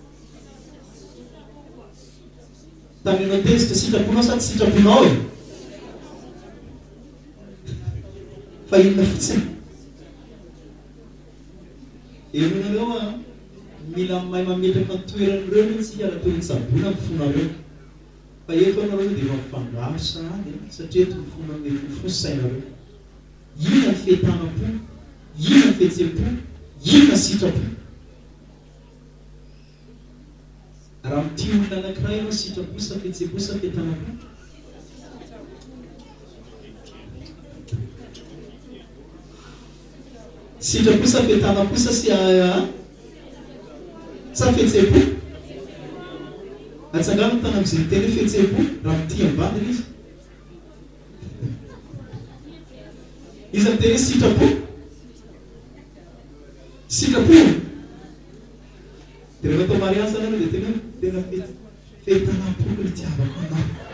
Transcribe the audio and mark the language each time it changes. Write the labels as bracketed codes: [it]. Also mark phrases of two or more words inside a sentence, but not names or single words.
[mg] taminao tezitra sitraponao sa tsy sitraponao fa inona fotsiny enonareo mila mahay mametraka toeran'ireo mihitsy ala toy ny sabona mifonareo fa eto anareo dia efa mifangarosa any satria eto mifona fosainareo ina ny fetana-po ina ny fetse-po ina sitrapo raha mity olona anankiray anao sitrapo sa fetse-po sa fetana-po sitrapo sa fetana-po sa sa fetse-po atsangano tana am'izay teny hoe fetse-po raha mity ambandiny izy izy amin'ny teny hoe sitrapo sitrapo dia rehefa atao mariage anao dia tena tena fetana-poko ny tiavako anao